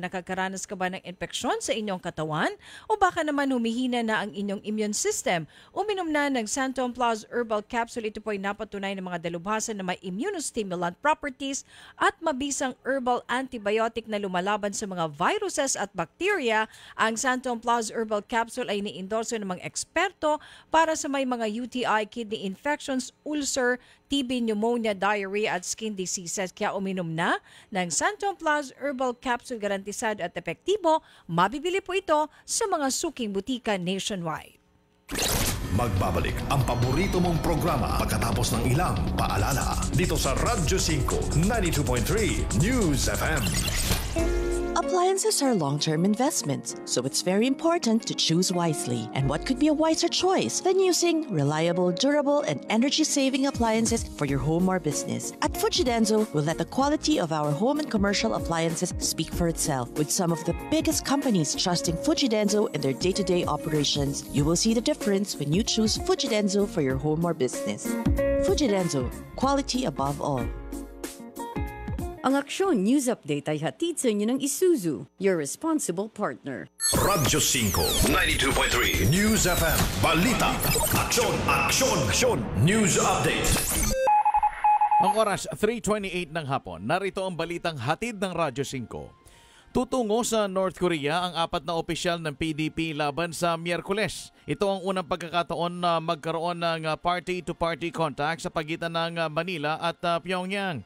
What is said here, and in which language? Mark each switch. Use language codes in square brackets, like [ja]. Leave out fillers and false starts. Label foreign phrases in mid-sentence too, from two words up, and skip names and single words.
[tl] Nakakaranas ka ba ng infeksyon sa inyong katawan? O baka naman humihina na ang inyong immune system? Uminom na ng Santon Plus Herbal Capsule. Ito po ay napatunay ng mga dalubhasa na may [en] immunostimulant properties [tl] at mabisang [en] herbal antibiotic [tl] na lumalaban sa mga viruses at bacteria. Ang Santon Plus Herbal Capsule ay ni-endorso ng mga eksperto para sa may mga UTI, [en] kidney infections, [tl] ulcer, TB, pneumonia, diarrhea at [en] skin diseases. [tl] Kaya uminom na ng Santon Plus Herbal Capsule, garantisado at epektibo. Mabibili po ito sa mga suking butika nationwide. Magbabalik ang paborito mong programa pagkatapos ng ilang paalala dito sa Radyo 5 92.3 News FM. [en] Appliances are long-term investments, so it's very important to choose wisely. And what could be a wiser choice than using reliable, durable, and energy-saving appliances for your home or business? At Fujidenzo, we'll let the quality of our home and commercial appliances speak for itself. With some of the biggest companies trusting Fujidenzo in their day-to-day operations, you will see the difference when you choose Fujidenzo for your home or business. Fujidenzo, quality above all. [tl] Ang Aksyon News Update ay hatid sa inyo ng Isuzu, [en] your responsible partner. [tl] Radyo 5 92.3 News FM Balita. Aksyon, aksyon, aksyon. News Update. Ang oras 3:28 ng hapon. Narito ang balitang hatid ng Radyo 5. Tutungo sa North Korea ang 4 na opisyal ng PDP laban sa Miyerkules. Ito ang unang pagkakataon na magkaroon ng [en] party-to-party contact [tl] sa pagitan ng Manila at Pyongyang.